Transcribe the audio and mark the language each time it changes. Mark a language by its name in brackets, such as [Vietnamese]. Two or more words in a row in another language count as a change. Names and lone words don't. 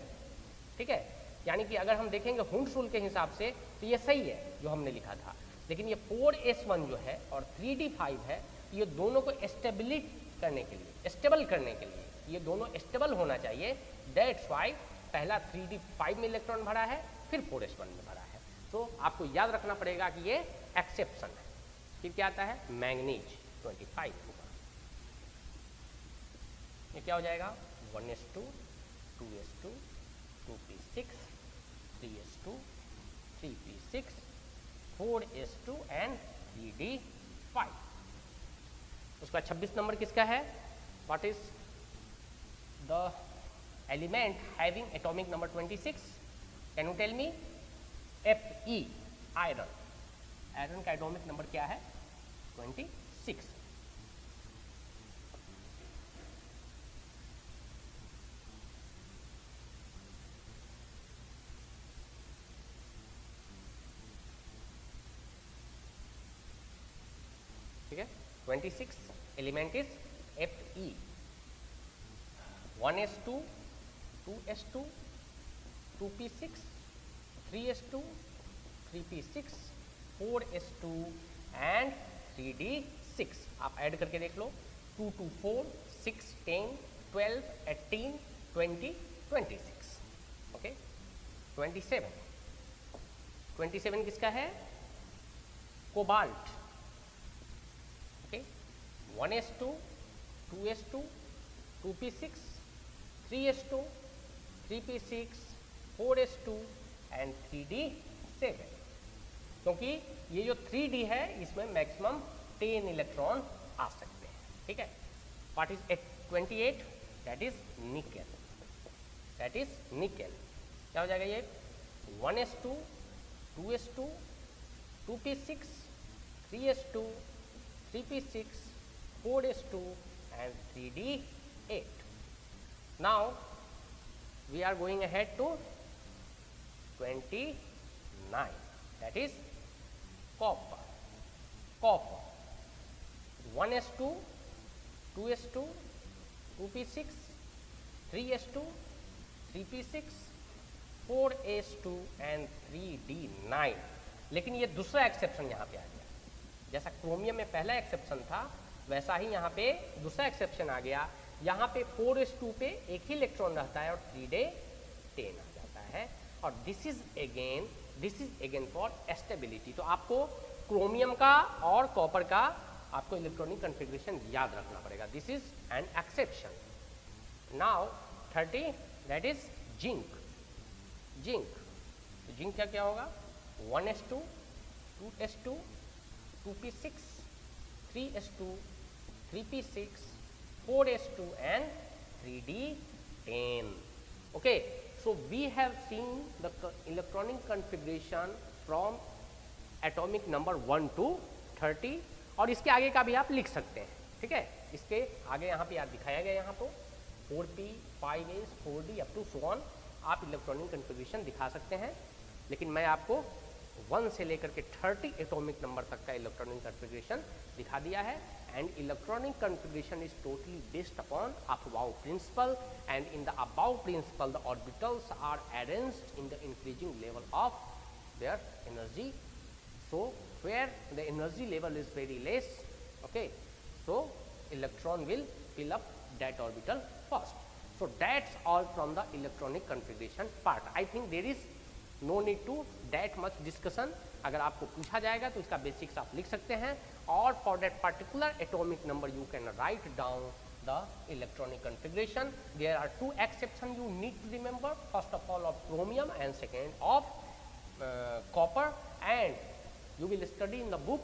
[Hindi] ठीक है, यानी कि अगर हम देखेंगे हुंड रूल के हिसाब से तो ये सही है जो हमने लिखा था, लेकिन ये 4s1 जो है और 3d5 है, ये दोनों को स्टेबल करने के लिए ये दोनों स्टेबल होना चाहिए। [English] that's why [Hindi] पहला 3d5 में इलेक्ट्रॉन भरा है, फिर 4s1 में भरा है। तो आपको याद रखना पड़ेगा कि ये एक्सेप्शन है। फिर क्या आता है? मैंगनीज 25 होगा। ये क्या हो जाएगा? 1s2 2s2 2p6 3s2 3p6 4s2 एंड 3d5। उसका 26 नंबर किसका है? [English] what is the element having atomic number 26? can you tell me? Fe, आयरन। [Hindi] आयरन का [English] atomic number [Hindi] क्या है? 26। ठीक है, 26 [English] element is Fe. [Hindi] 1s2 2s2 2p6 3s2 3p6 4s2 एंड 3d6। आप ऐड करके देख लो। 2 2 4 6 10 12 18 20 26। ओके, 27 किसका है? कोबाल्ट। ओके, 1s2 2s2 2p6 3s2 3p6 4s2 एंड 3d7। क्योंकि ये जो 3d है इसमें मैक्सिमम 10 इलेक्ट्रॉन आ सकते हैं। ठीक है, [English] what is 28? that is nickel. [Hindi] क्या हो जाएगा ये? [English] 1s2 2s2 2p6 3s2 3p6 4s2 and 3d8. Now we are going ahead to 29. 9, that is copper. Copper 1s2, 2s2, 2p6, 3s2, 3p6, 4s2 and 3d9. [Hindi] लेकिन ये दूसरा एक्सेप्शन यहाँ पे आ गया, जैसा क्रोमियम में पहला एक्सेप्शन था वैसा ही यहाँ पे दूसरा एक्सेप्शन आ गया। यहाँ पे 4s2 पे एक ही इलेक्ट्रॉन रहता है और 3d10 आ जाता है। [English] और this is again for stability. [Hindi] तो आपको क्रोमियम का और कॉपर का आपको [English] electronic configuration [Hindi] याद रखना पड़ेगा। [English] this is an exception. now 30, that is zinc. [Hindi] जिंक का क्या होगा? [English] 1s2, 2s2, 2p6, 3s2, 3p6, 4s2 and 3d10. Okay, so we have seen the electronic configuration from atomic number 1 to 30 [Hindi] और इसके आगे का भी आप लिख सकते हैं, ठीक है। इसके आगे यहाँ पे यार दिखाया गया, यहाँ तो 4p, 5s, 4d [English] up to so on [Hindi] आप [English] electronic configuration [Hindi] दिखा सकते हैं। लेकिन मैं आपको 1 से लेकर के 30 [English] atomic number [Hindi] तक का [English] electronic configuration [Hindi] दिखा दिया है। [English] and electronic configuration is totally based upon aufbau principle, and in the aufbau principle the orbitals are arranged in the increasing level of their energy. So where the energy level is very less, okay, so electron will fill up that orbital first. So that's all from the electronic configuration part. I think there is no need to that much discussion. [Hindi] अगर आपको पूछा जाएगा तो इसका बेसिक्स आप लिख सकते हैं, [English] और for that particular atomic number you can write down the electronic configuration. There are two exceptions you need to remember. First of all of chromium and second of copper, and you will study in the book.